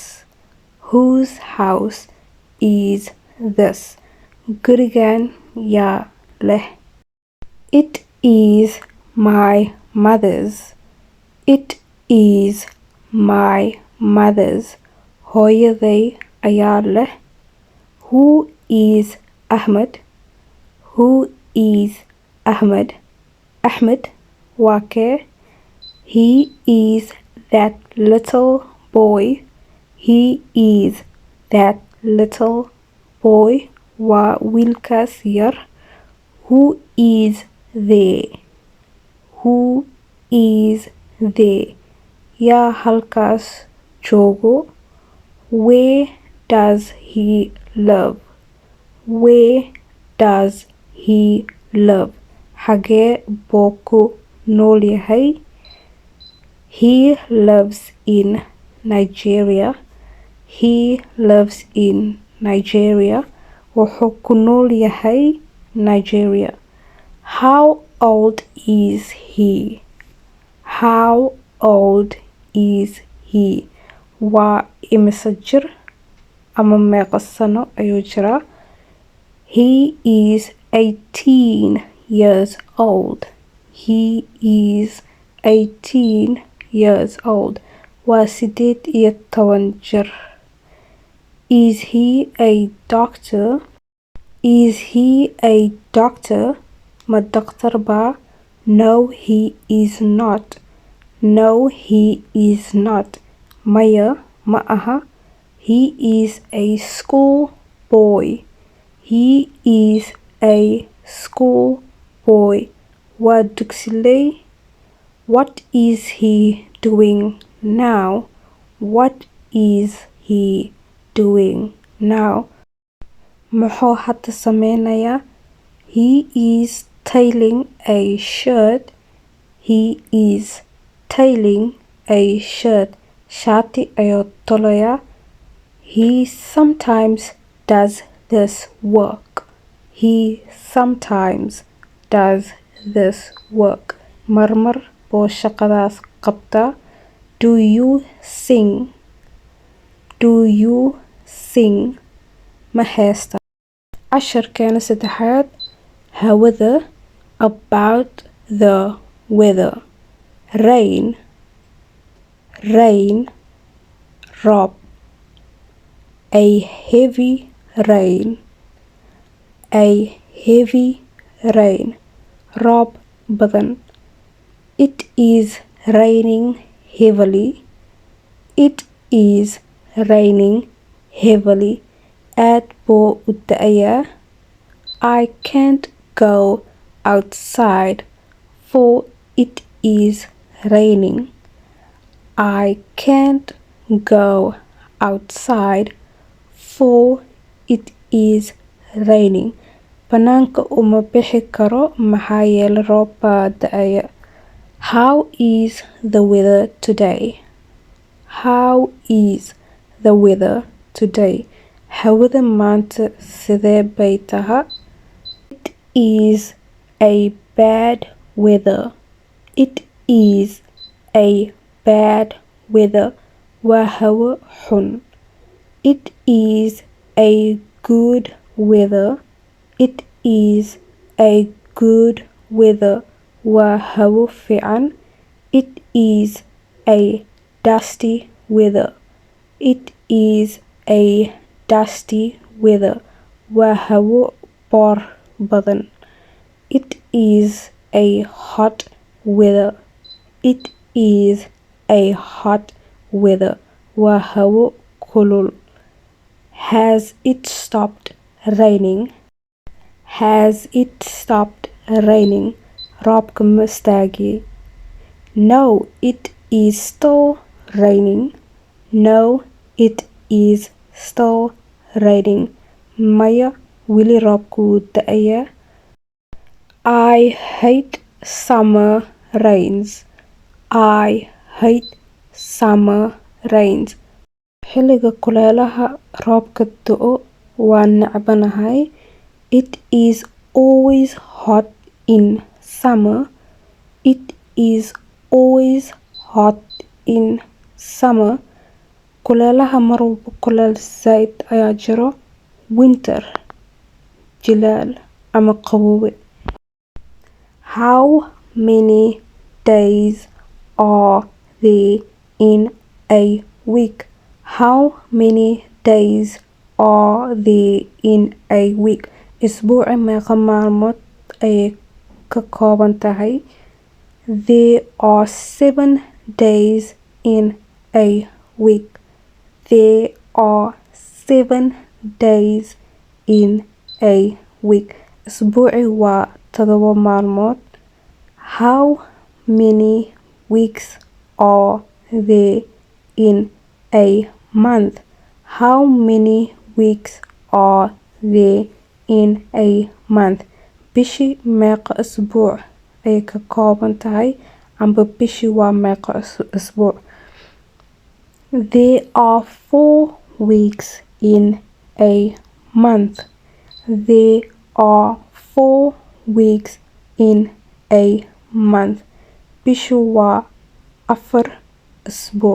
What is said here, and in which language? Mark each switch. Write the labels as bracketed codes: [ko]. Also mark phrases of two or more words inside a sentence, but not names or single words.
[en] Whose house is this? [so] Gurigan yaa leh? [en] It is my mother's. It is my mother's. [so] Hooyaday ayaa leh. [en] Who is Ahmed? Who is Ahmed? [so] Ahmed waa kee? [en] He is that little boy. He is that little boy. [so] Waa wiilkaas yar. [en] Who is there? Who is there? [so] Yaa halkaas joogo? [en] Where does he live? Where does he live? [so] Xagee buu ku nool yahay? [en] He lives in Nigeria. He lives in Nigeria. [so] Wuxuu ku nool yahay Nigeria. [en] How old is he? How old is he? [so] Waa imisa jir ama meeqa sano ayuu jiraa? [en] He is 18 years old. He is 18 years old. [so] Waa 18 jir. [en] Is he a doctor? Is he a doctor? [so] Ma doctor ba? [en] No, he is not. No, he is not. [so] Maya ma aha. [en] He is a school boy. He is a school boy. [so] Waa dugsiley. [en] What is he doing now? What is he doing now? [so] Muxuu hadda sameynayaa? [en] He is tailing a shirt. He is tailing a shirt. [so] Shati ayuu tolayaa. [en] He sometimes does this work. He sometimes does this work. [so] Marmar buu shaqadaas qabtaa. [en] Do you sing? Do you sing? [so] Ma heesta. Casharkeena saddexaad. Hawada, [en] about the weather. Rain, rain, roob. A heavy rain, a heavy rain. [so] Roob badan. [en] It is raining heavily. It is raining heavily. [so] Aad buu u da'ayaa. [en] I can't go outside for it is raining. I can't go outside for it is raining. [so] Banaanka uma bixi karo maxaa yeelay roob baa da'aya. [en] How is the weather today? How is the weather today? [so] Hawada maanta sidee bay tahay? [en] It is a bad weather. It is a bad weather. [so] Waa hawo xun. [en] It is a good weather. It is a good weather. [so] Waa hawo fiican. [en] It is a dusty weather. It is a dusty weather. [so] Waa hawo boor badan. [en] It is a hot weather. It is a hot weather. [so] Waa hawo kulul. [en] Has it stopped raining? Has it stopped raining? [so] Roobka ma istaagay? [en] No, it is still raining. No, it is still raining. [so] Maya, weli roobku wuu da'ayaa. [en] I hate summer rains. I hate summer rains. [so] Xilliga kuleelaha roobka da'o waa necbanahay. [en] It is always hot in summer. It is always hot in summer. [so] Kuleelaha mar walba kuleel zaid ayaa jiro. Winter, jilaal ama qaboowe. [en] How many days are there in a week? How many days are there in a week? [so] Isbuuci meeqa maalmood ayay ka kooban tahay? [en] There are 7 days in a week. There are 7 days in a week. [so] Isbuuci waa 7 maalmood. [en] How many weeks are there in a month? How many weeks are there in a month? [so] Bishi meeqa isbuuc ayay ka kooban tahay? Amba bishi waa meeqa isbuuc? [en] There are 4 weeks in a month. There are 4 weeks in a month. [so] Bishu waa 4 isbuuc.